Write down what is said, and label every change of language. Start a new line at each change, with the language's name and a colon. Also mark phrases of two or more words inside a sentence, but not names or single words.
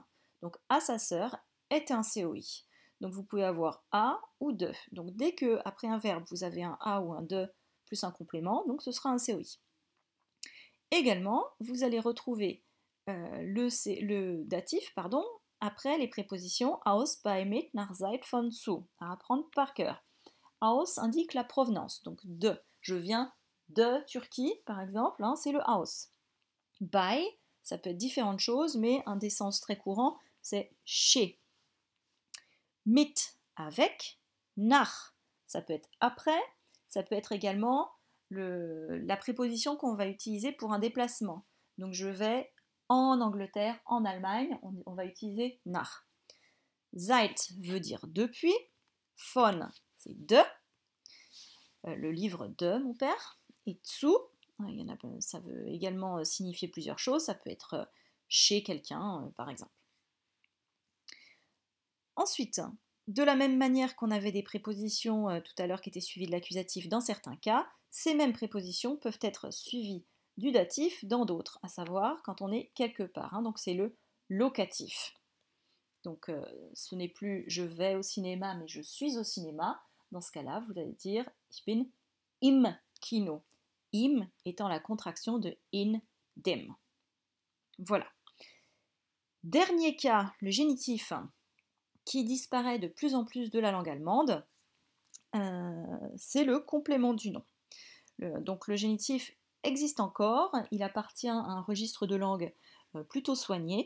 French: Donc à sa sœur est un COI. Donc vous pouvez avoir à ou de. Donc dès que après un verbe vous avez un à ou un de plus un complément, donc ce sera un COI. Également, vous allez retrouver le datif après les prépositions
German: aus, bei, mit, nach, seit, von, zu,
French: à apprendre par cœur. Aus indique la provenance, donc de. Je viens de Turquie, par exemple, c'est le aus. Bei, ça peut être différentes choses, mais un des sens très courants, c'est chez. Mit, avec. Nach, ça peut être après, ça peut être également la préposition qu'on va utiliser pour un déplacement. Donc je vais en Angleterre, en Allemagne, on va utiliser nach. Seit veut dire depuis. Von, c'est de. Le livre de mon père. Et zu, ça veut également signifier plusieurs choses. Ça peut être chez quelqu'un, par exemple. Ensuite, de la même manière qu'on avait des prépositions tout à l'heure qui étaient suivies de l'accusatif dans certains cas, ces mêmes prépositions peuvent être suivies du datif dans d'autres, à savoir quand on est quelque part. Donc c'est le locatif. Donc ce n'est plus je vais au cinéma, mais je suis au cinéma. Dans ce cas-là, vous allez dire
German: ich bin im Kino.
French: Im étant la contraction de
German: in dem.
French: Voilà. Dernier cas, le génitif qui disparaît de plus en plus de la langue allemande, c'est le complément du nom. Donc le génitif existe encore, il appartient à un registre de langue plutôt soigné.